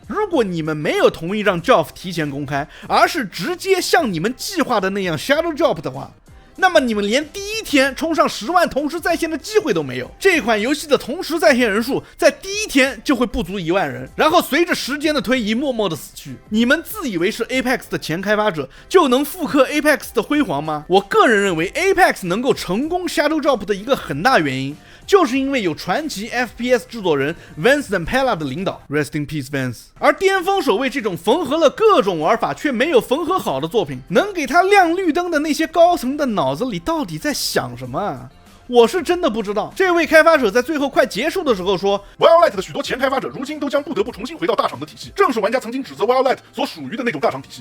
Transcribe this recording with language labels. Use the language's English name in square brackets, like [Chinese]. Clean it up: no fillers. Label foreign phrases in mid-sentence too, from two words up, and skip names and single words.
[Chinese] 如果你們沒有同意讓 Geoff 提前公開，而是直接像你們計劃的那樣 [English] Shadow Drop [Chinese] 的话，那麼你們連第一天衝上10萬同时在線的機會都沒有。這款遊戲的同時在線人數在第一天就會不足1萬人，然後隨着時間的推移默默的死去。你們自以為是 Apex 的前開發者就能復刻 Apex 的輝煌嗎？我個人認為 Apex 能夠成功 [English] Shadow Drop [Chinese] 的一個很大原因，就是因為有傳奇 FPS 制作人 Vince Zampella 的領導 ， [English] Rest in Peace [Chinese] Vince。而巔峰守衛這種縫合了各種玩法卻沒有縫合好的作品，能給他亮綠燈的那些高層的腦子裡到底在想什麼啊？我是真的不知道。這位開發者在最後快結束的時候說，Wildlight 的許多前開發者如今都將不得不重新回到大廠的體系，正是玩家曾經指責 Wildlight 所屬於的那種大廠體系。